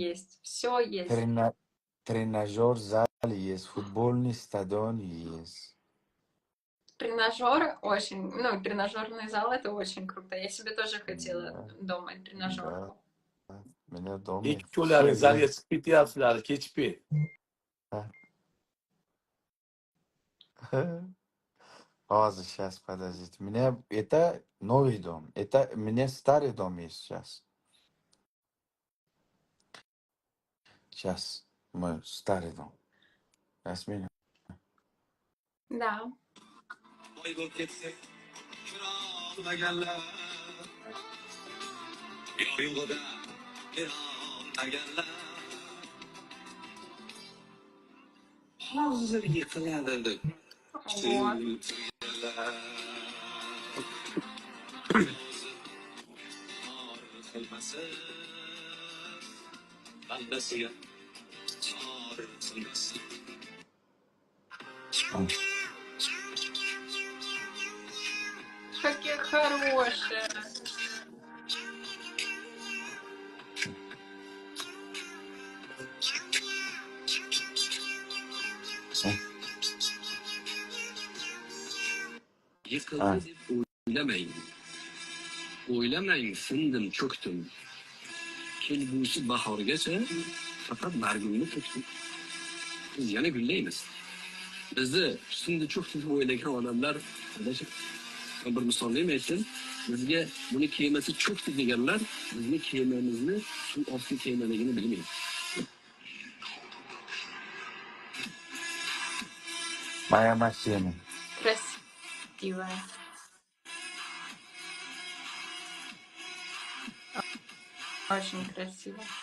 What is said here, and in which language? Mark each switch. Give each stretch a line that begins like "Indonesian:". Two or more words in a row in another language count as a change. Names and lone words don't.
Russian: есть, все есть. трена- тренажер зал есть, футбольный стадион есть. Тренажер очень, ну, тренажерный зал это очень круто. Я себе тоже хотела Да, дома да, тренажерку. меня дома все
Uzbek: Ikkovlaring zalga
Russian: есть.
Uzbek: chiqib ketyapsizlar, kechpi. Hozir,
Russian: сейчас, подождите. Это новый дом. Это мне старый дом есть сейчас. Сейчас. Мой старый дом. Ясмин. Да.
Uzbek: Hozir yiqiladi
Russian: Ого.
Uzbek: qilmasin bandasiga chor qilmasin.
Russian: Какие хорошие.
Uzbek: Yiqildi deb o'ylamang. O'ylamang, sindim, cho'kdim. Kelgusi bahorgacha faqat bargimni to'kdim. Biz yana gullaymiz. Bizni sindi cho'kdi deb o'ylagan odamlar, adashib, bir misolni aytsin, bizga buni kemasi cho'kdi deganlar, bizni kemamizni suv osti kemaligini bilmaydi.
Russian: Моя машина. Красивая. Очень красиво.